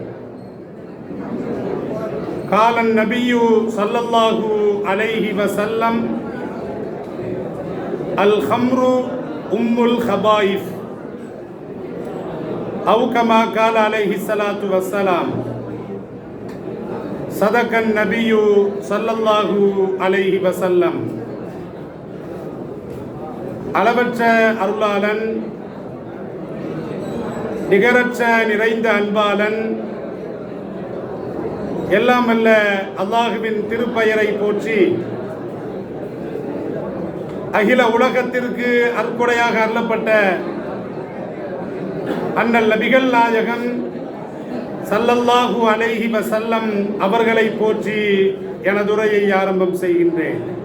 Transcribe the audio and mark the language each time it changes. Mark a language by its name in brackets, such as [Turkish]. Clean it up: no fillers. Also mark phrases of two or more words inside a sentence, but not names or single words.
[Arabic] قال النبي صلى الله عليه وسلم: الخمر أم الخبائث، أو كما قال عليه الصلاة والسلام. صدق النبي صلى الله عليه وسلم. [Tamil] அளவற்ற அருளாளன், நிகரற்ற நிறைந்த அன்பாளன், எல்லாம் அல்ல அல்லாஹுவின் திருப்பெயரை போற்றி அகில உலகத்திற்கு அற்புடையாக அருளப்பட்ட அண்ணல் நபிகள் நாயகன் [Arabic] صلى الله عليه وسلم [Tamil] அவர்களை போற்றி எனதுரையை ஆரம்பம் செய்கின்றேன்.